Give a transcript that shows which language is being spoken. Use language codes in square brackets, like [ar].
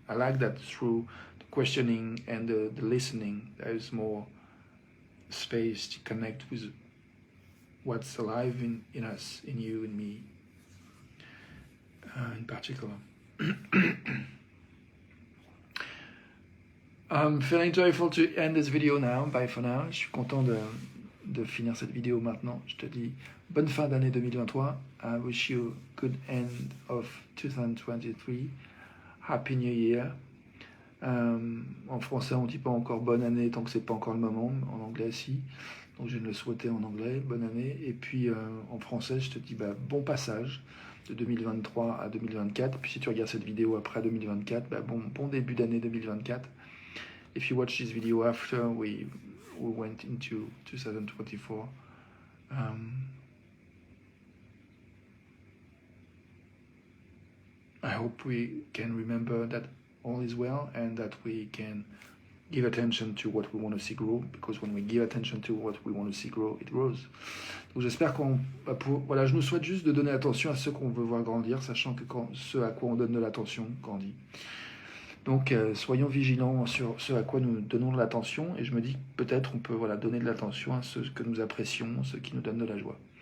[en] I like that through the questioning and the listening, there is more space to connect with what's alive in us, in you, in me, in particular. I'm feeling joyful to end this video now. Bye for now. [fr] Je suis content de finir cette vidéo maintenant. Je te dis bonne fin d'année 2023. [en] I wish you a good end of 2023. Happy New Year. [fr] En français, on dit pas encore bonne année tant que c'est pas encore le moment. En anglais, si. Donc je vais le souhaiter en anglais, bonne année. Et puis en français, je te dis bon passage de 2023 à 2024. Et puis si tu regardes cette vidéo après 2024, bon début d'année 2024. [en] If you watch this video after we went into 2024, I hope we can remember that all is well and that we can give attention to what we want to see grow, because when we give attention to what we want to see grow, it grows. [fr] Donc j'espère voilà, je nous souhaite juste de donner attention à ceux qu'on veut voir grandir, sachant que ce à quoi on donne de l'attention grandit. Donc soyons vigilants sur ce à quoi nous donnons de l'attention, et je me dis que peut-être on peut donner de l'attention à ceux que nous apprécions, ceux qui nous donnent de la joie.